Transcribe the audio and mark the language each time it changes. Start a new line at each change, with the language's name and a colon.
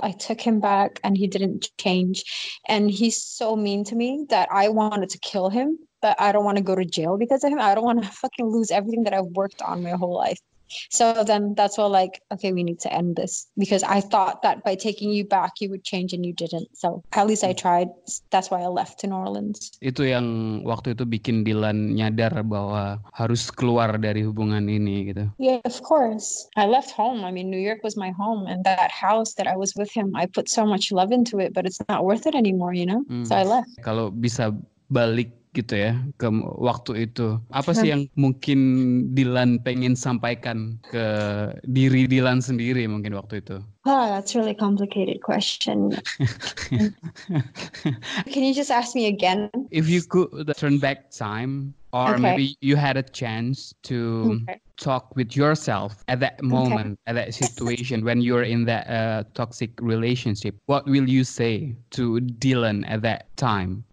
English: I took him back and he didn't change. And he's so mean to me that I wanted to kill him. But I don't want to go to jail because of him. I don't want to fucking lose everything that I've worked on my whole life. So then that's why, like, okay, we need to end this. Because I thought that by taking you back, you would change and you didn't. So at least I tried. That's why I left to New Orleans.
Indonesian: Itu yang waktu itu bikin Dylan nyadar bahwa harus keluar dari hubungan ini gitu.
English: Yeah, of course. I left home. I mean, New York was my home. And that house that I was with him, I put so much love into it, but it's not worth it anymore, you know? So I left.
Indonesian: Kalau bisa balik gitu ya ke waktu itu, apa sih yang mungkin Dylan pengen sampaikan ke diri Dylan sendiri mungkin waktu itu?
English: That's a really complicated question. Can you just ask me again? If you could turn back time, or maybe you had a chance to talk with yourself at that moment, at that situation, when you're in that toxic relationship, what will you say to Dylan at that time?